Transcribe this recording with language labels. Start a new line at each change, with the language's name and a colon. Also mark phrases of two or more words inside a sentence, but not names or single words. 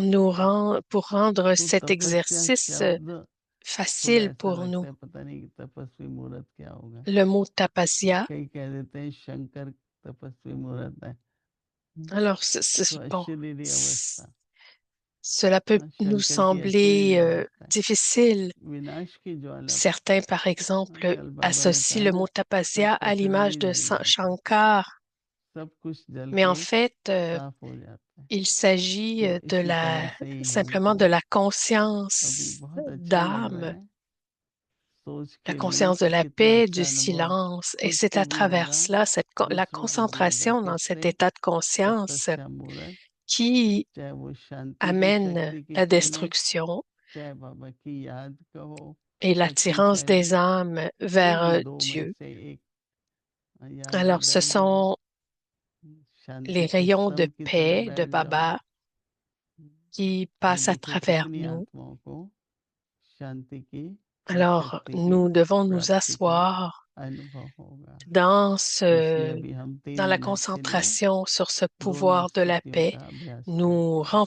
French: pour rendre
Hindi: तो
French: cet
Hindi: तपस्या
French: exercice
Hindi: शब्द थोड़ा
French: facile
Hindi: ऐसा
French: pour
Hindi: लगता
French: nous.
Hindi: है पता नहीं कि तपस्वी मुहूर्त क्या होगा।
French: Le mot tapasya.
Hindi: कई कह देते हैं शंकर तपस्वी मुहूर्त है।
French: Alors,
Hindi: तो
French: bon,
Hindi: अशरीरी अवस्था,
French: cela peut
Hindi: हाँ,
French: nous
Hindi: शंकर की
French: sembler
Hindi: अशरीरी अवस्था है,
French: difficile.
Hindi: विनाश की ज्वाला पर।
French: Certains, par
Hindi: हाँ,
French: exemple,
Hindi: कल बाबा ने
French: associent
Hindi: कहा
French: le
Hindi: ना,
French: mot
Hindi: सब
French: tapasya à l'image
Hindi: पसरनी
French: de
Hindi: जल जाता है,
French: Shankar,
Hindi: सब कुछ जल
French: mais en
Hindi: के
French: fait,
Hindi: साफ हो जाता है।
French: il s'agit
Hindi: तो इसी तरह से ही
French: simplement
Hindi: हमको
French: de la
Hindi: अभी
French: conscience
Hindi: बहुत अच्छा लग रहा
French: d'âme,
Hindi: है सोच
French: la
Hindi: के लिए
French: conscience de
Hindi: कि
French: la
Hindi: कितना
French: paix, du
Hindi: अच्छा अनुभव
French: silence. Et
Hindi: खुद
French: c'est
Hindi: को
French: à
Hindi: भी
French: travers
Hindi: लगा,
French: cela, la
Hindi: दूसरों को भी लगा
French: concentration
Hindi: कि
French: dans cet
Hindi: श्रेष्ठ
French: état de conscience
Hindi: सबसे अच्छा मुहूर्त,
French: qui
Hindi: चाहे वो शांति की
French: amène
Hindi: शक्ति की
French: la
Hindi: किरणें,
French: destruction
Hindi: चाहे बाबा की याद कहो,
French: et
Hindi: सच्ची
French: l'attirance des
Hindi: पहली,
French: âmes
Hindi: कोई
French: vers
Hindi: भी दो में
French: Dieu.
Hindi: से एक, याद
French: Alors,
Hindi: में
French: ce
Hindi: बैठ जाओ,
French: sont les
Hindi: शांति के
French: rayons de
Hindi: स्तंभ की तरह
French: paix de
Hindi: बैठ जाओ,
French: Baba qui
Hindi: और
French: passent à
Hindi: देखो
French: travers
Hindi: कितनी
French: nous.
Hindi: आत्माओं को शांति की और
French: Alors,
Hindi: शक्ति की
French: nous devons nous
Hindi: प्राप्ति का
French: asseoir
Hindi: अनुभव होगा।
French: dans
Hindi: तो इसलिए अभी हम
French: dans
Hindi: 3
French: la
Hindi: मिनट के लिए
French: concentration sur ce
Hindi: दोनों
French: pouvoir de la
Hindi: स्थितियों
French: paix,
Hindi: का अभ्यास
French: nous
Hindi: करते हैं।